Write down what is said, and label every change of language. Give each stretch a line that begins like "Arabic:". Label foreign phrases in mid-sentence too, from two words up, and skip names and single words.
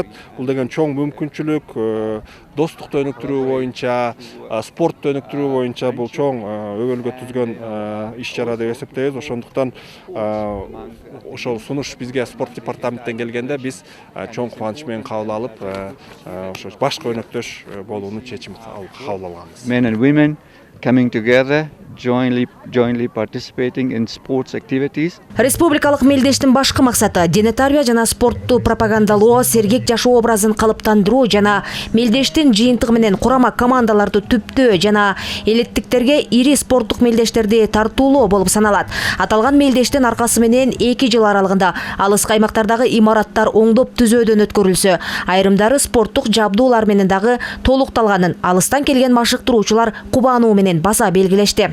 Kyrgyz: Бул деген чоң мүмкүнчүлүк, достукту өнүктүрүү боюнча, спортту өнүктүрүү боюнча бул чоң өбөлгө түзгөн иш-чара деп эсептейбиз. Ошондуктан ошол сунуш бизге спорт департаменттен келгенде биз чоң кубаныч менен кабыл алып, ошо башкы өнөктөш болуунун чечимин кабыл алганбыз.
English: Men and women coming together, jointly participating in sports activities.
Kyrgyz: Республикалык мелдештин башкы максаты дене тарбия жана спортту пропагандалоо, сергек жашоо образын калыптандыруу жана мелдештин жыйынтыгы менен курама командаларды түптөө жана элиттиктерге ири спорттук мелдештерди тартуулоо болуп саналат. Аталган мелдештин аркасы менен 2 жыл аралыгында алыскы аймактардагы имараттар оңдоп түзөөдөн өткөрүлсө, айрымдары спорттук жабдуулар менен дагы толукталганын алыстан келген машыктыруучулар кубануу менен баса белгилешти.